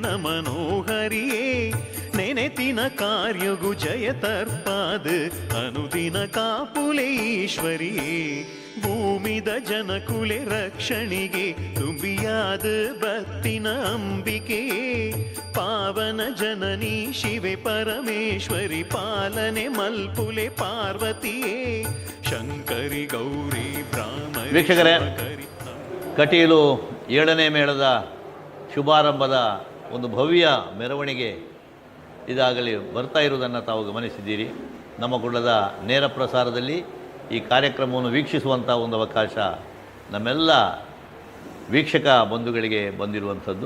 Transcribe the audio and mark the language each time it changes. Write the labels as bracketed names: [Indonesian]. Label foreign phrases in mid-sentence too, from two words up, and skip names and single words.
[Tulu] ಮನೋಹರಿಯೇ ನೆನೆತಿನ ಕಾರ್ಯಗು ಜಯ ತರ್ಪಾದ ಅನುದಿನ ಕಾಪುಲೆ ಈಶ್ವರಿಯೇ ಭೂಮಿದ ಜನಕುಲೆ ರಕ್ಷಣಿಗೆ ದುಂಬಿಯಾದ ಭಕ್ತಿನ ಅಂಬಿಕೆಯೇ ಪಾವನ ಜನನೀ ಶಿವೆ ಪರಮೇಶ್ವರಿ ಪಾಲನೆ ಮಲ್ಪುಲೆ ಪಾರ್ವತಿಯೇ ಶಂಕರಿ ಗೌರಿ ಬ್ರಾಹ್ಮಣಿ. [Kannada] ವೀಕ್ಷಕರೇ, ಕಟೀಲು 7ನೇ ಮೇಳದ ಶುಭಾರಂಭದ ಒಂದು ಭವ್ಯ ಮೆರವಣಿಗೆ ಇದಾಗಲಿ ಬರ್ತಾ ಇರುವುದನ್ನು ತಾವು ಗಮನಿಸಿದ್ದೀರಿ. ನಮ್ಮ ಕುಳ್ಳದ ನೇರ ಪ್ರಸಾರದಲ್ಲಿ ಈ ಕಾರ್ಯಕ್ರಮವನ್ನು ವೀಕ್ಷಿಸುವಂಥ ಒಂದು ಅವಕಾಶ ನಮ್ಮೆಲ್ಲ ವೀಕ್ಷಕ ಬಂಧುಗಳಿಗೆ ಬಂದಿರುವಂಥದ್ದು.